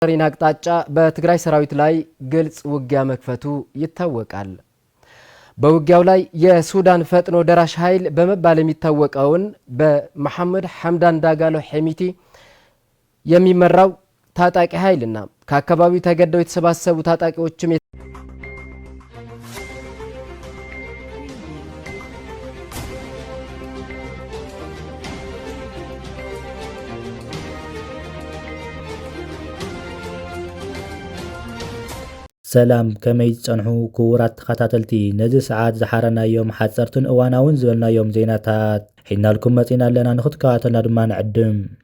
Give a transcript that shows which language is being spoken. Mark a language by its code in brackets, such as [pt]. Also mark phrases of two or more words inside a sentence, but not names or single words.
[am] ሪና አቅጣጫ በትግራይ ሰራዊት ላይ ግልጽ ውጊያ መክፈቱ ይታወቃል። በውጊያው ላይ የሱዳን ፈጥኖ ደራሽ ኃይል በመባል የሚታወቀውን በመሐመድ ሐምዳን ዳጋሎ ሐሚቲ የሚመራው ታጣቂ ኃይልና ከአካባቢው ተገደው የተሰባሰቡ ታጣቂዎችም [ti] ሰላም ከመይ ጸንሑ ክቡራት ተኸታተልቲ ነዚ ሰዓት ዝሓረናዮም ሓፀርትን እዋናውን ዝበልናዮም ዜናታት ሒናልኩም መፂና ኣለና ንኽትከታተልና ድማ ንዕድም